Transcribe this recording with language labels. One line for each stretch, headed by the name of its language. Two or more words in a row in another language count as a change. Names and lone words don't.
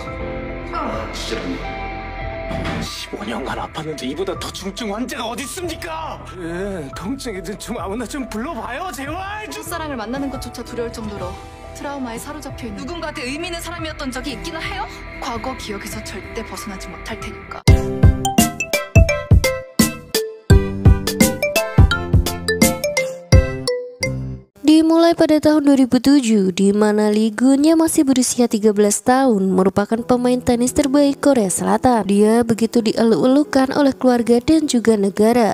Korean: 진짜 15년간 아팠는데 이보다 더 중증 환자가 어디 있습니까? 통증이든 좀 아무나 좀 불러봐요 제발. 첫사랑을 만나는 것조차 두려울 정도로 트라우마에 사로잡혀 있는 누군가한테 의미 있는 사람이었던 적이 있기는 해요? 과거 기억에서 절대 벗어나지 못할 테니까.
Indonesian: Dimulai pada tahun 2007, di mana Lee Gun yang masih berusia 13 tahun merupakan pemain tenis terbaik Korea Selatan. Dia begitu dieluk-elukan oleh keluarga dan juga negara.